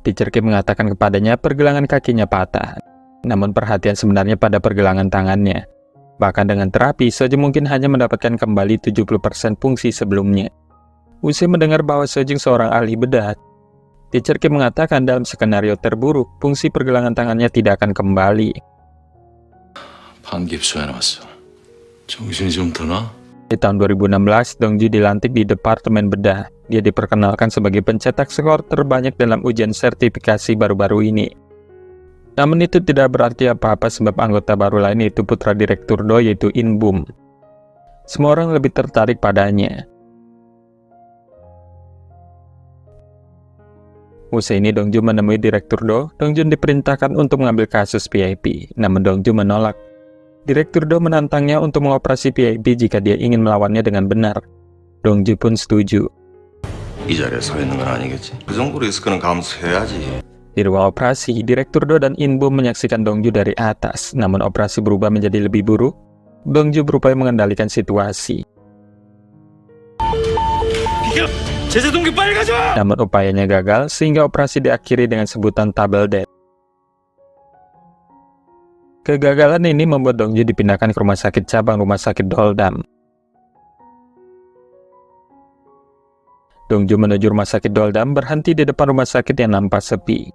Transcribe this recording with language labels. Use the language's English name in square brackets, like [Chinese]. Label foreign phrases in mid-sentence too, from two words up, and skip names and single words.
[Indonesian] Teacher Kim mengatakan kepadanya pergelangan kakinya patah. Namun perhatian sebenarnya pada pergelangan tangannya. Bahkan dengan terapi, Sojung mungkin hanya mendapatkan kembali 70% fungsi sebelumnya. Usai mendengar bahwa Sojung seorang ahli bedah, Teacher Kim mengatakan dalam skenario terburuk, fungsi pergelangan tangannya tidak akan kembali. [Korean] 반깁수에 나왔어. 정신이 좀 드나? [Indonesian] Di tahun 2016, Dongju dilantik di Departemen Bedah. Dia diperkenalkan sebagai pencetak skor terbanyak dalam ujian sertifikasi baru-baru ini. Namun itu tidak berarti apa-apa sebab anggota baru lain yaitu putra Direktur Do yaitu In Bum. Semua orang lebih tertarik padanya. Usai ini Dongju menemui Direktur Do. Dongju diperintahkan untuk mengambil kasus PIP, namun Dongju menolak. Direktur Do menantangnya untuk mengoperasi PIP jika dia ingin melawannya dengan benar. Dongju pun setuju. [Korean] 이 자리에 서 있는 건 아니겠지? 그 정도 리스크는 감수해야지. [Indonesian] Di ruang operasi, Direktur Do dan In Bum menyaksikan Dongju dari atas, namun operasi berubah menjadi lebih buruk. Dongju berupaya mengendalikan situasi. [Korean] 제재동기 빨리 가져와! [Indonesian] Namun upayanya gagal, sehingga operasi diakhiri dengan sebutan Table Death. Kegagalan ini membuat Dongju dipindahkan ke rumah sakit cabang Rumah Sakit Doldam. Dongju menuju Rumah Sakit Doldam berhenti di depan rumah sakit yang nampak sepi.